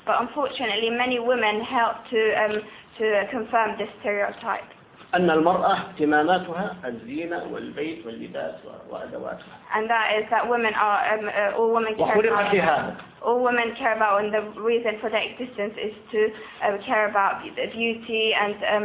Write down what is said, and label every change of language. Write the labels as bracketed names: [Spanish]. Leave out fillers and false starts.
[English] But unfortunately, many women help to confirm this stereotype. [Arabic] أن المرأة اهتماماتها الزينة والبيت واللباس وأدواتها. [English] And that is that women are all women care. [Arabic] وخلقت في هذا. [English] All women care about, and the reason for their existence is to care about beauty and